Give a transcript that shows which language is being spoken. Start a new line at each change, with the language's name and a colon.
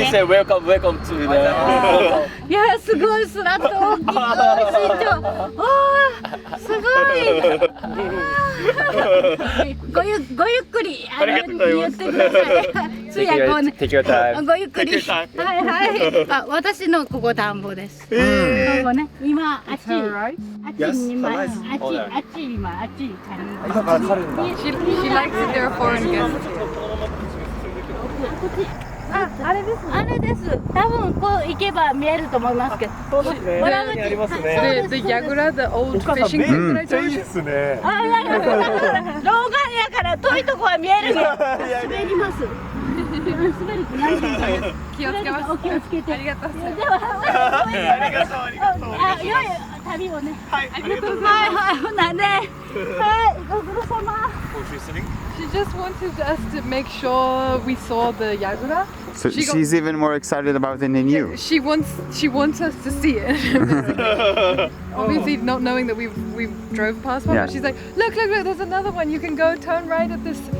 English: Please say welcome to the.
Japanese: いやすごいスラッと大きい身長。すごい。ごゆっくり言ってください。通訳をね。
English: Take your time.
Japanese: ごゆっくり。はいはい。私のここ田んぼです。ここね。今あっちに今あっち今あっちに借りる。
English: She likes it there for foreign guests.
Japanese: あれです。多分こう行けば見えると思いますけど。そうですね。ありますね。
English: The Yagura, the old fishing boat that I told you.
Japanese: ですね。老眼やから遠いとこは見えるね。滑ります。滑るって何ですか？気をつけます。お気をつけて。ありがとうございます。では、良い旅をね。はい、ありがとうございます。はい、ほなね。はい、ご苦労様。
English: She just wanted us to make sure we saw the Yagura. So she's even more excited about it than you. She wants us to see it. Obviously, not knowing that we drove past one. Yeah. She's like, look, there's another one. You can go turn right at this.